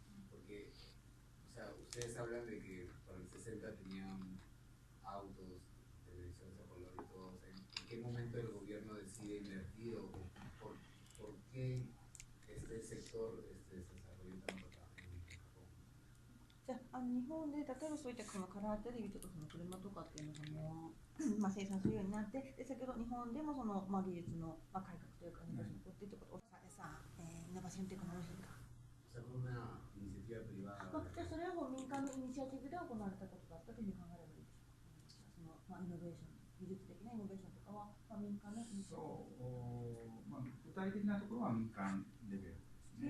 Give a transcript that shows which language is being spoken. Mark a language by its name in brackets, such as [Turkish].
[Spanish] Porque, o sea, ustedes hablan de que para el 60 tenían autos, televisores a color y todo. O sea, ¿en qué momento el gobierno decide invertir o por qué este sector se desarrolló tanto acá en Japón? [Japanese] じゃあ、日本で例えばそういったそのカラーテレビとかその車とかっていうのが生産するようになって、で先ほど日本でもその、技術の、改革というか、昔のことっていうことをイノベーションテクノロジーか。 [Spanish] O sea, fue una iniciativa privada. [Japanese] じゃあそれはもう民間のイニシアチブで行われたことだったというふうに考えればいいでしょうか。その、イノベーション、技術的なイノベーションとかは、民間のイニシアチブ。具体的なところは民間レベルですね。